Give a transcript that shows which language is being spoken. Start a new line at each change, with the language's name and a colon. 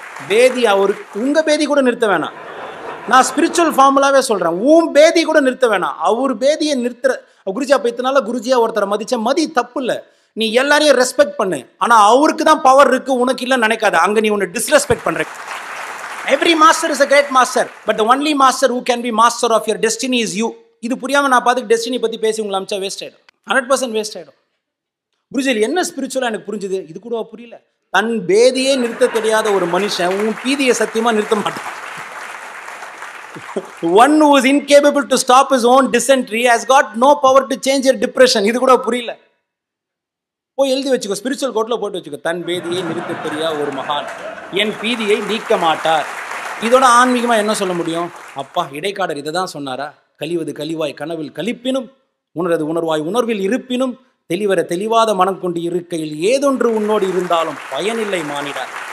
Tamil: பேதி அவருக்கு, உங்கள் பேதி கூட நிறுத்த வேணாம். நான் ஸ்பிரிச்சுவல் ஃபார்முலாவே சொல்கிறேன், உன் பேதி கூட நிறுத்த வேணாம், அவர் பேதியை நிறுத்துற. குருஜி அப்போ இத்தனால குருஜியாக ஒருத்தரை மதிச்ச மதி தப்பு இல்லை, நீ எல்லாரையும் ரெஸ்பெக்ட் பண்ணு. ஆனால் அவருக்கு தான் பவர் இருக்குது, உனக்கு இல்லைன்னு நினைக்காத. அங்கே நீ உன்னை டிஸ்ரெஸ்பெக்ட் பண்ணுற.
English: Every master is a great master, but the only master who can be master of your destiny is you.
Tamil: இது புரியாமல் நான் பார்த்துக்கு டெஸ்டினி பற்றி பேசி உங்களை அமிச்சா வேஸ்ட் ஆகிடும், 100% வேஸ்ட் ஆகிடும். குருஜியில் என்ன ஸ்பிரிச்சுவலாக எனக்கு புரிஞ்சுது, இது கூட புரியல. தன் பேதியே நிறுத்த தெரியாத ஒரு மனுஷன் உன் பீதியை சத்தியமாக நிறுத்த மாட்டான்.
English: One who is incapable to stop his own dysentery has got no power to change your depression.
Tamil: இது கூட புரியல. போய் எழுதி வச்சுக்கோ, ஸ்பிரிச்சுவல் கோட்டில் போட்டு வச்சுக்கோ, தன் பேதியை நிறுத்த தெரியா ஒரு மகான் என் பீதியை நீக்க மாட்டார். இதோட ஆன்மீகமாக என்ன சொல்ல முடியும்? அப்பா இடைக்காடர் இதை தான் சொன்னாரா? கழிவது கழிவாய் கனவில் கழிப்பினும் உணரது உணர்வாய் உணர்வில் இருப்பினும் தெளிவர தெளிவாத மனம் கொண்டு இருக்கையில் ஏதொன்று உன்னோடு இருந்தாலும் பயனில்லை மானிடார்.